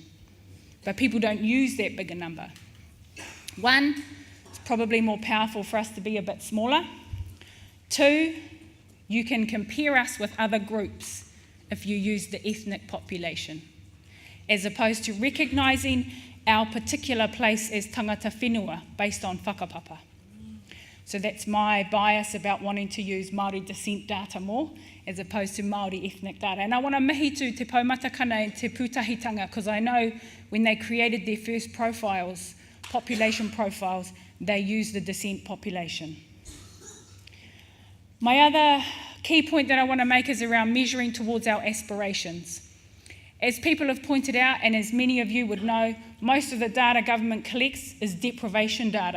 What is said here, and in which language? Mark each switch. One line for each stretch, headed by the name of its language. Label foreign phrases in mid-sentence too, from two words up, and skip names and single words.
English: But people don't use that bigger number. One, it's probably more powerful for us to be a bit smaller. Two, you can compare us with other groups if you use the ethnic population, as opposed to recognising our particular place as
Māori: tangata whenua
English: based on whakapapa. So that's my bias about wanting to use Māori descent data more, as opposed to Māori ethnic data. And I want to
Māori: mihitu te paumatakana
English: and
Māori: te pūtahitanga,
English: because I know when they created their first profiles, population profiles, they used the descent population. My other key point that I want to make is around measuring towards our aspirations. As people have pointed out, and as many of you would know, most of the data government collects is deprivation data.